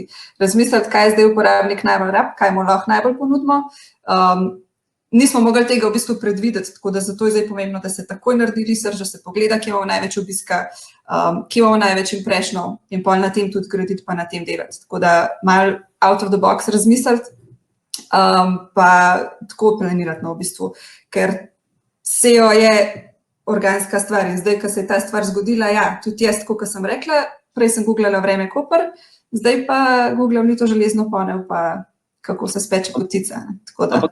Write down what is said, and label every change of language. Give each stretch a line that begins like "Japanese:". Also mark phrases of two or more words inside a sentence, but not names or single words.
Slovenian: Razmisliti, kaj je zdaj uporabnik najbolj rab, kaj mu lahko najbolj ponudimo. Nismo mogli tega v bistvu predvideti, tako da zato je zdaj pomembno, da se takoj naredi research, da se pogleda, kje imamo največ obiska, kje imamo največ impressionov in pol na tem tudi graditi, pa na tem delati. Tako da malo
English: out of the box
Slovenian: razmisliti, pa tako planirati v bistvu, ker SEO je organska stvar in zdaj, ko se je ta stvar zgodila, ja, tudi jaz, tako kot sem rekla, prej sem googlala vreme Koper, zdaj pa googlam Lito železno ponev, pa kako se speče potica, tako da.